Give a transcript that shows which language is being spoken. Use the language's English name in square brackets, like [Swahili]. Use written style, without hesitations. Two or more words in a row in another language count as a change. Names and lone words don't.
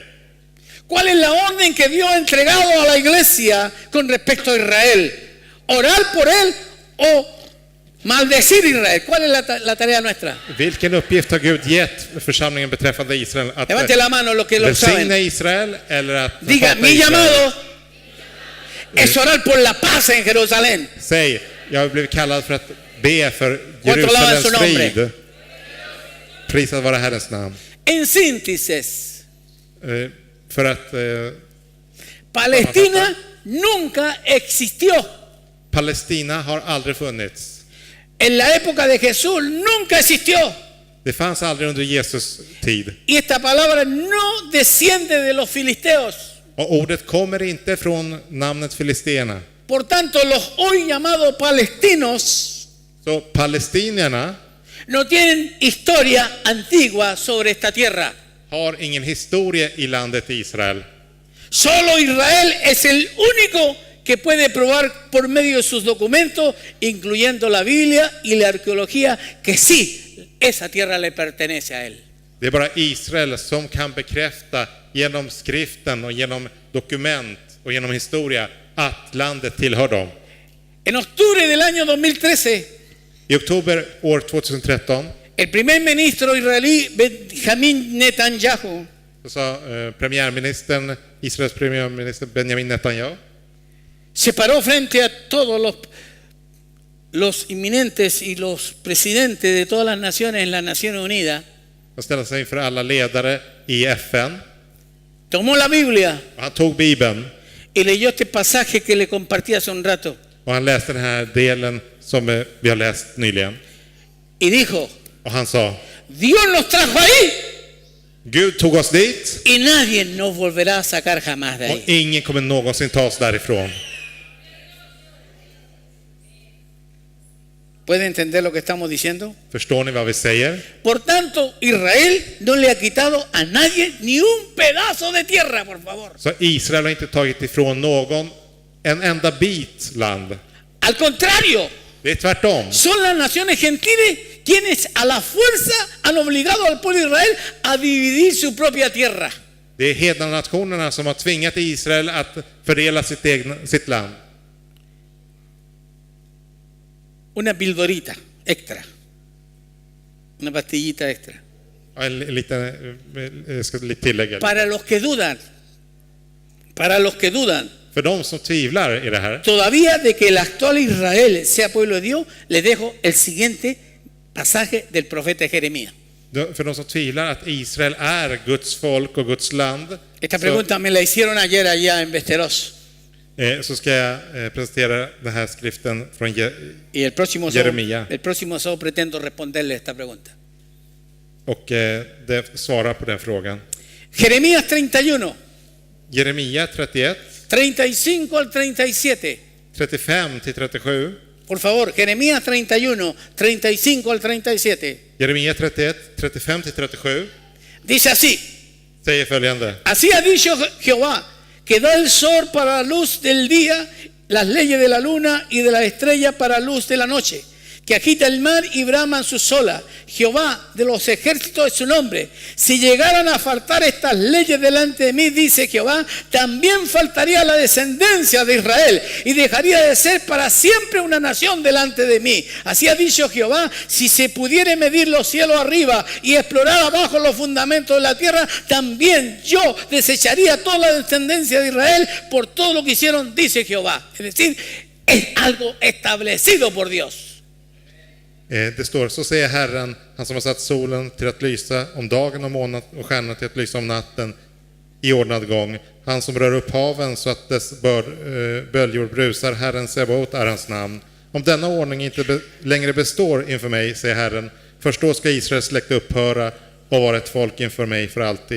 [Spanish] ¿Cuál es la orden que Dios ha entregado a la iglesia con respecto a Israel? ¿Orar por él o maldecir a Israel? ¿Cuál es la tarea nuestra? [Swedish] Vilken uppgift har Gud gett församlingen beträffande Israel? Att [Spanish] Levante la mano los que lo saben. [Swedish] välsigna Israel eller att [Spanish] Diga, [Swedish] hata [Spanish] mi [Swedish] Israel? [Spanish] llamado es orar por la paz en Jerusalén. [Swedish] Säg, jag har blivit kallad för att be för [Spanish] Cuatro alaban [Swedish] Jerusalems [Spanish] su nombre. [Swedish] frid. Prisat vara Herrens namn. [Spanish] En síntesis, [Swedish] För att [Spanish] Palestina nunca existió. [Swedish] Palestina har aldrig funnits. [Spanish] En la época de Jesús nunca existió. [Swedish] Det fanns aldrig under Jesus tid. [Spanish] Y esta palabra no desciende de los filisteos. [Swedish] Och ordet kommer inte från namnet filisterna. [Spanish] Por tanto, los hoy llamados palestinos [Swedish] Så palestinierna [Spanish] no tienen historia antigua sobre esta tierra. [Swedish] har ingen historia i landet Israel. [Spanish] Solo Israel es el único que puede probar por medio de sus documentos, incluyendo la Biblia y la arqueología, que sí, esa tierra le pertenece a él. [Swedish] Det är bara Israel som kan bekräfta genom skriften och genom dokument och genom historia att landet tillhör dem. [Spanish] En octubre del año 2013, [Swedish] I oktober år 2013 [Spanish] el primer ministro israelí Benjamin Netanyahu [Swedish] så sa Israels premiärminister Benjamin Netanyahu, [Spanish] se paró frente a todos los inminentes y los presidentes de todas las naciones en las Naciones Unidas. [Swedish] han ställde sig inför alla ledare i FN. [Spanish] Tomó la Biblia [Swedish] Han tog Bibeln [Spanish] y leyó este pasaje que le compartí hace un rato. [Swedish] och han läste den här delen som vi har läst nyligen. [Spanish] Y dijo, [Swedish] Och han sa, [Spanish] Dios nos trajo ahí [Swedish] Gud tog oss dit [Spanish] y nadie nos volverá a sacar jamás de [Swedish] och [Spanish] ahí. [Swedish] ingen kommer någonsin ta oss därifrån. [Spanish] ¿Puede entender lo que estamos diciendo? [Swedish] Förstår ni vad vi säger? [Spanish] Por tanto, Israel no le ha quitado a nadie ni un pedazo de tierra, por favor. [Swedish] Så Israel har inte tagit ifrån någon en enda bit land. [Spanish] Al contrario, [Swedish] Det är tvärtom. [Spanish] son las naciones gentiles quienes a la fuerza han obligado al pueblo de Israel a dividir su propia tierra. [Swedish] Det är hednanationerna som har tvingat Israel att fördela sitt land. [Spanish] Una pildorita extra, una pastillita extra. [Swedish] En liten, jag ska lite tillägga. [Spanish] Para los que dudan, [Swedish] För de som tvivlar i det här, [Spanish] todavía de que el actual Israel sea pueblo de Dios, les dejo el siguiente pasaje del profeta Jeremías. [Swedish] för de som tvivlar att Israel är Guds folk och Guds land, [Spanish] Esta pregunta me la hicieron ayer allá en Västerås. [Swedish] så ska jag presentera den här skriften från [Spanish] Y el próximo sábado pretendo responderle esta pregunta. [Swedish] och det svarar på den frågan. [Spanish] Jeremías 31, [Swedish] Jeremia 31, [Spanish] 35 al 37. [Swedish] 35 till 37. [Spanish] Por favor, Jeremías 31, 35 al 37. [Swedish] Jeremia 31, 35 till 37 [Spanish] Dice así: [Swedish] säger följande. [Spanish] Así ha dicho Jehová, que da el sol para la luz del día, las leyes de la luna y de la estrella para luz de la noche, que agita el mar y braman sus olas. Jehová de los ejércitos es su nombre. Si llegaran a faltar estas leyes delante de mí, dice Jehová, también faltaría la descendencia de Israel y dejaría de ser para siempre una nación delante de mí. Así ha dicho Jehová, si se pudiere medir los cielos arriba y explorar abajo los fundamentos de la tierra, también yo desecharía toda la descendencia de Israel por todo lo que hicieron, dice Jehová. Es decir, es algo establecido por Dios. [Swedish] Det står, så säger Herren, han som har satt solen till att lysa om dagen och månen och stjärnorna till att lysa om natten i ordnad gång. Han som rör upp haven så att dess böljor brusar, Herren Sebaot är hans namn. Om denna ordning inte längre består inför mig, säger Herren, först då ska Israels släkt upphöra och vara ett folk inför mig för alltid.